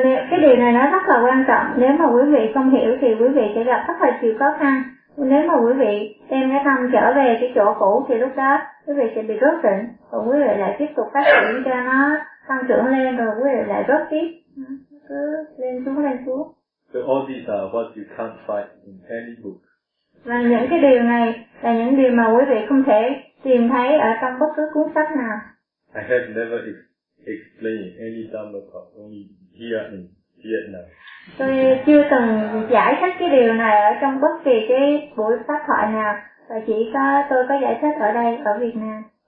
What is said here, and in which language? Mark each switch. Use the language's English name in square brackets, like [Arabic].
[Vietnamese] Cái điều này nó rất là quan trọng. Nếu mà quý vị không hiểu thì quý vị sẽ gặp rất là nhiều khó khăn. Nếu mà quý vị đem cái tâm trở về cái chỗ cũ thì lúc đó quý vị sẽ bị rớt tỉnh. Còn quý vị lại tiếp tục phát triển cho nó tăng trưởng lên rồi quý vị lại rớt tiếp. Cứ lên xuống. [English] So all these are what you can't find in any book. [Vietnamese] Và những cái điều này là những điều mà quý vị không thể tìm thấy ở trong bất cứ cuốn sách nào. [English] I have never explained any Dhamma talk only here in Vietnam. [Vietnamese] Tôi chưa từng giải thích cái điều này ở trong bất kỳ cái buổi pháp thoại nào, và chỉ có tôi có giải thích ở đây ở Việt Nam.